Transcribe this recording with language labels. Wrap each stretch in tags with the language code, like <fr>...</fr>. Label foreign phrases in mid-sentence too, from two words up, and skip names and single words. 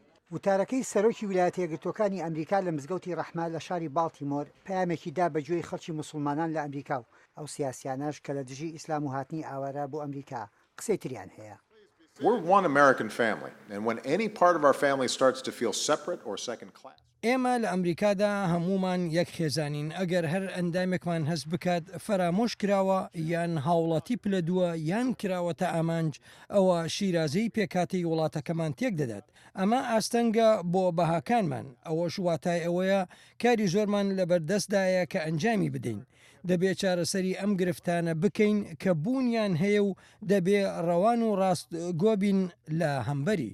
<ckb>وتارەکەی سەرۆکی ویلایەتە یەکگرتووەکانی ئەمریکا لە مزگەوتی ڕەحمە لە شاری باڵتیمۆر پەیامێکی دا بەگوێی خەڵکی موسڵمانان لە ئەمریکا و ئەو سیاسیانەش کە لە دژی ئیسلام و هاتنی ئاوارە بۆ ئەمریکا قسەی تریان هەیە.</ckb> <en>We're one American family, and when any part of our family starts to feel separate or second class.</en> <ckb>ئێمە لە ئەمریکادا هەمومان یەک خێزانین ئەگەر هەر ئەندامێکمان هەست بکات فرامۆش کراوە یان هاوڵاتی پلەدووە یان کراوەتە ئامانج ئەوە شیرازەی پێکاتی وڵاتەکەمان تێک دەدات ئەمە ئاستەنگە بۆ بەهاکانمان ئەوەش واتای ئەوەیە کاری زۆرمان لە بەردەستدایە کە ئەنجامی بدەین دەبێت چارەسەری ئەم گرفتانە بکەین کە بوونیان هەیە و دەبێ ڕەوان و ڕاست گۆبین لە هەمبەری.</ckb>